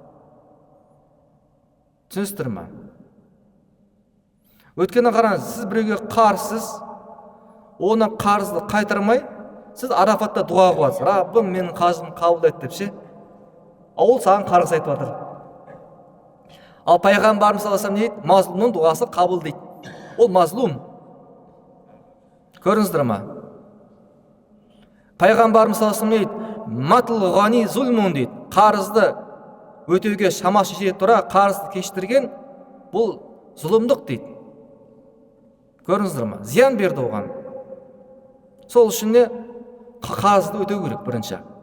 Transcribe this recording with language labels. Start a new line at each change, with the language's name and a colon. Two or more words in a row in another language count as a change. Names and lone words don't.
Kazakh: Түсіністір ме? Өйткені қараңыз, сіз біреуге қарсыз, оны қарызды қайтармай, сіз Арафатта дуа қыласыз. Раббым менің қарызымды қабыл ет деп ше. Ол саған қарыз айтып жатыр. Ал пайғамбарымыз
Arabic: صلى الله عليه وسلم
Kazakh: не дейді? Мазлумның дуасы қабыл дейді. Ол мазлум. Көрдіңіздер ме? Пайғамбарымыз
Arabic: صلى الله عليه وسلم
Kazakh: не дейді?
Arabic: مطل الغني ظلم
Kazakh: дейді. Қарызды өтеуге шамасы жете тұра қарызды кештірген бұл зұлымдық дейді. Көрдіңіздер ме? Зиян берді оған. Сол үшін не қарызды өтеу керек бірінші.